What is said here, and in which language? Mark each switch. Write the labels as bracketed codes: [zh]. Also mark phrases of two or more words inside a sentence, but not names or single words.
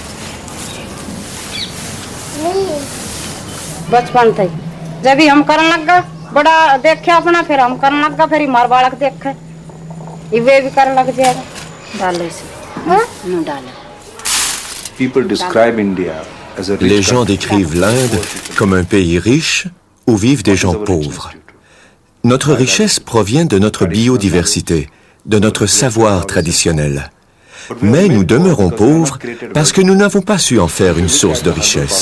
[hi] बचपन से जब ही हम करने लग गए, बड़ा देखे अपना, फिर हम करने लग गए, फिर मार बालक देखे वे भी करने लग जाएगा। डालो इसे, न डालो। [fr] Les gens décrivent l'Inde comme un pays riche où vivent des gens pauvres. Notre richesse provient de notre biodiversité, de notre savoir traditionnel. Mais nous demeurons pauvres parce que nous n'avons pas su en faire une source de richesse.